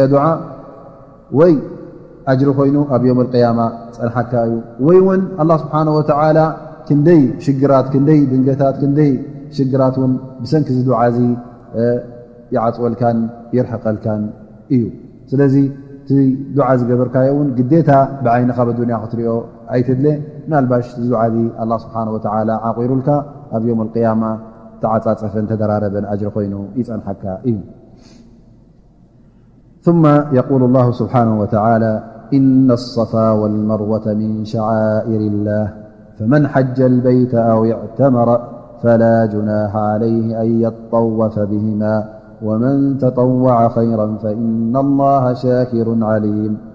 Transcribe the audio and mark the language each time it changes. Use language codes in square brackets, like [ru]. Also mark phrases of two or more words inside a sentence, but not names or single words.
[ti] ዱዓ ወይ ኣጅሪ ኮይኑ ኣብ [ar] يوم القيامة [ti] ፀንሓካ እዩ ወይ ውን [ar] الله سبحانه وتعالى [ti] ክንደይ ሽግራት ክንደይ ድንገታት ክንደይ ሽግራት ውን ብሰንኪ ዚ ዱዓ እዚ ይዓፅወልካን ይርሕቐልካን እዩ ስለዚ እቲ ዱዓ ዝገበርካዮ ውን ግዴታ ብዓይንኻ ብዱንያ ክትሪኦ ኣይትድለ ምናልባሽ ዱዓ ዚ [ar] الله سبحانه وتعالى [ti] ዓቂሩልካ ኣብ [ar] يوم القيامة [ti] ተዓፃፀፈን ተደራረበን ኣጅሪ ኮይኑ ይፀንሓካ እዩ [ar] ثم يقول الله سبحانه وتعالى إن الصفا والمروة من شعائر الله فمن حج البيت فلا جناح عليه أن يطوف بهما ومن تطوع خيرا فإن الله شاكر عليم